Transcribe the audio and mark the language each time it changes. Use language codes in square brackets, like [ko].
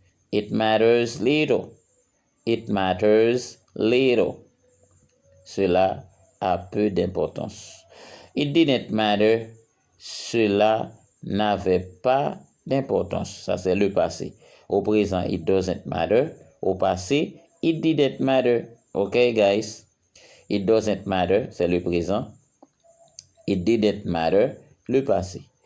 [en] It matters little. It matters little. [fr] Cela a peu d'importance. [en] It didn't matter. [fr] Cela n'avait pas d'importance. Ça, c'est le passé. Au présent, [en] it doesn't matter. [fr] Au passé, [en] it didn't matter. OK, guys? It doesn't matter, [fr] c'est le présent. [en] It didn't matter, [fr] le passé.